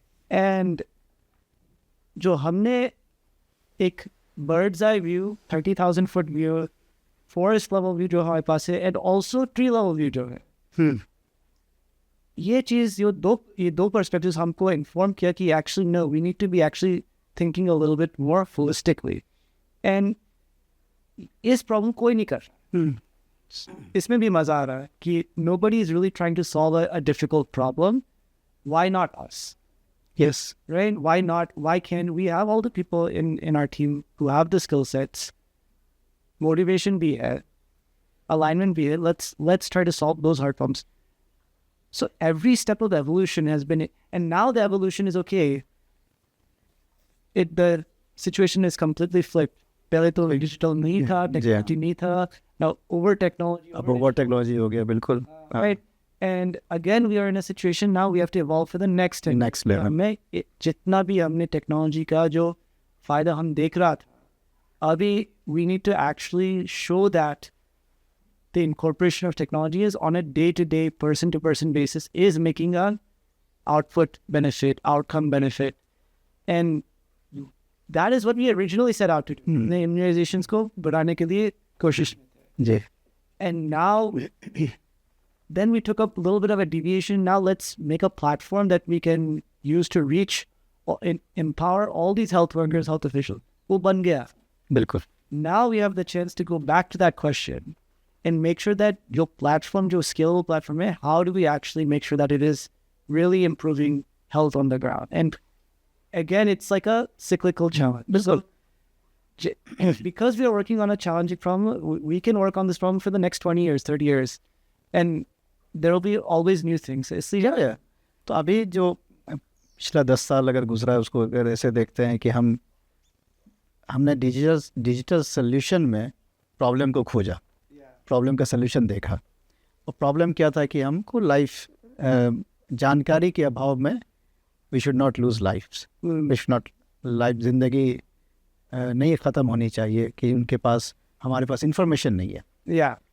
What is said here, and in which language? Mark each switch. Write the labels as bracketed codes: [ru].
[en] And [hi] जो हमने एक [en] bird's eye view, 30,000 foot view, forest level view [hi] जो हमारे पास है, [en] and also tree level view [hi] जो है. ये चीज़ ये दो perspectives हमको inform किया कि [en] actually no, we need to be actually thinking a little bit more holistically. [hi] And इस problem कोई नहीं कर रहा. इसमें भी मजा आ रहा है कि [en] nobody is really trying to solve a difficult problem. Why not us? Yes. Right? Why not? Why can't we have all the people in our team who have the skill sets, motivation be it, alignment be it, let's try to solve those hard problems. So every step of evolution has been, and now the evolution is okay. The situation is completely flipped. [hi] पहले तो digital नहीं था, technology नहीं था. [en] Now over technology. [hi] अब over technology हो गया बिल्कुल. [en] Right. And again, we are in a situation now we have to evolve for the next level. [hi] हमें जितना भी हमने technology का जो फायदा हम देख रहा था, अभी [en] we need to actually show that the incorporation of technology is on a day-to-day, person-to-person basis is making an output benefit, outcome benefit. And that is what we originally set out to do. [hi] The immunizations को बढ़ाने के लिए कोशिश में थे. [en] And now, then we took up a little bit of a deviation. Now let's make a platform that we can use to reach or empower all these health workers, health officials. [hi] वो बन गया. बिल्कुल. [en] Now we have the chance to go back to that question and make sure that your platform, your scalable platform, how do we actually make sure that it is really improving health on the ground? And again, it's like a cyclical challenge. So because we are working on a challenging problem, we can work on this problem for the next 20 years, 30 years. And there will be always new things. [hi] इसलिए तो अभी जो पिछला 10 साल अगर गुजरा है उसको अगर ऐसे देखते हैं कि हमने डिजिटल सोल्यूशन में प्रॉब्लम को खोजा, प्रॉब्लम का सोल्यूशन देखा. और प्रॉब्लम क्या था कि हमको जानकारी के अभाव में [en] we should not lose lives, we should not life [hi] ज़िंदगी नहीं ख़त्म होनी चाहिए कि उनके पास हमारे पास इंफॉर्मेशन नहीं है.